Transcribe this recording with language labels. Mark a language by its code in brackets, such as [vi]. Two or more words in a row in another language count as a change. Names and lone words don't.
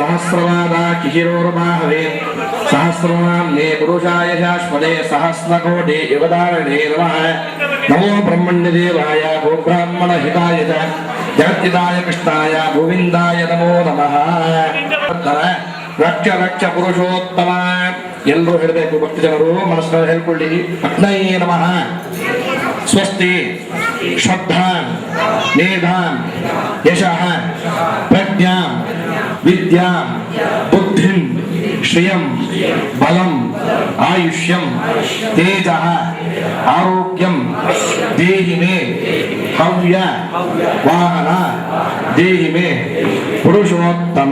[sa] सहस्रवादाकिशिरोर्बाहवे सहस्रनाम्ने पुरुषाय शाश्वते सहस्रकोटि युगधारिणे नमः नमो ब्रह्मण्यदेवाय गोब्राह्मणहिताय च जगद्दिताय कृष्णाय गोविन्दाय नमो नमः रक्ष रक्ष पुरुषोत्तम [kn] ಎಲ್ಲರೂ ಹೇಳಬೇಕು, ಭಕ್ತ ಜನರು ಮನಸ್ಸಿನಲ್ಲಿ ಹೇಳ್ಕೊಳ್ಳಿ. [sa] ಅಗ್ನೈ ನಮಃ. ಸ್ವಸ್ತಿ ಶ್ರದ್ಧಾಂ ಮೇಧಾಂ ಯಶಃ ಪ್ರಜ್ಞಾಂ ವಿದ್ಯಾಂ ಬುದ್ಧಿಂ ಶ್ರಿಯಂ ಬಲಂ ಆಯುಷ್ಯಂ ತೇಜಃ ಆರೋಗ್ಯಂ ದೇಹಿ ಮೇ ಹವ್ಯ ವಾಹನ ದೇಹಿ ಮೇ ಪುರುಷೋತ್ತಮ.